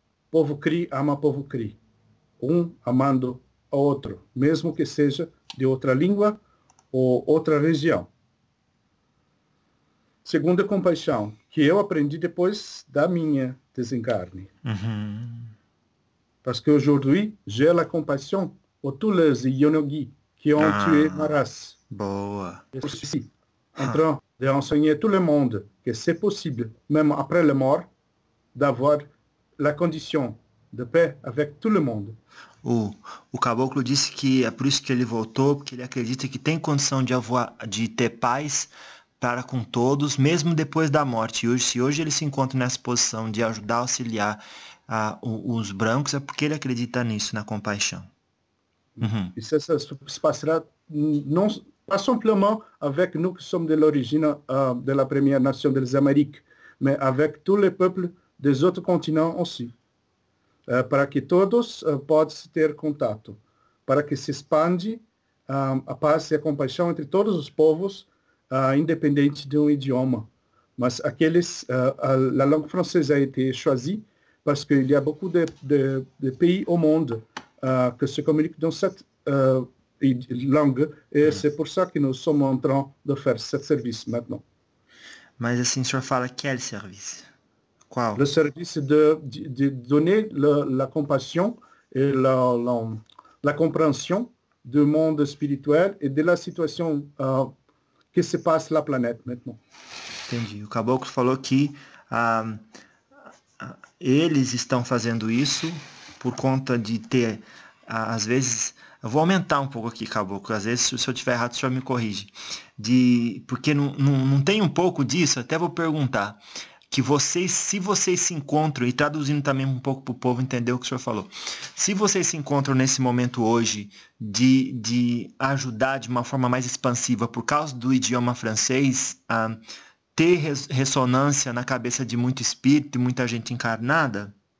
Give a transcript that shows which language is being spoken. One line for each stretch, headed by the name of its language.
Portuguese: Povo Cri ama povo Cri. Um amando ao outro, mesmo que seja de outra língua ou outra região. Segundo, a compaixão, que eu aprendi depois da minha desencarne.
French: Parce que aujourd'hui, j'ai la compassion aux tous les yonogi qui ont tué ma race. Je suis en train de enseigner tout le monde que c'est possible, même après la mort, d'avoir la condition de paix avec tout le monde.
Portuguese: O caboclo disse que é por isso que ele voltou, porque ele acredita que tem condição de ter paz para com todos, mesmo depois da morte. E hoje, se hoje ele se encontra nessa posição de ajudar, auxiliar os brancos, é porque ele acredita nisso, na compaixão. E se passará não simplesmente
French: avec nous que sommes de l'origine de la première nation des Amériques, mais avec tous les peuples des autres continents aussi.
Portuguese: Para que todos possam ter contato, para que se expande a paz e a compaixão entre todos os povos, independente de um idioma. Mas aqueles,
French: a langue française a été choisie parce qu'il y a beaucoup de pays au monde que se communiquent dans cette langue, e c'est pour ça que nous sommes en train de faire ce service maintenant.
Portuguese: Mas assim, o senhor fala que é de serviço.
French: Le
Portuguese: Qual?
French: service de donner la compassion et la compréhension du monde spirituel et de la situation qui se passe la planète maintenant.
Portuguese: Entendi. O caboclo falou que eles estão fazendo isso por conta de ter, às vezes. Eu vou aumentar um pouco aqui, caboclo. Às vezes, se eu tiver errado, o senhor me corrige. Porque não tem um pouco disso, até vou perguntar, que vocês, se vocês se encontram, e traduzindo também um pouco para o povo entender o que o senhor falou, se vocês se encontram nesse momento hoje de ajudar de uma forma mais expansiva, por causa do idioma francês, a ter ressonância na cabeça de muito espírito e muita gente encarnada,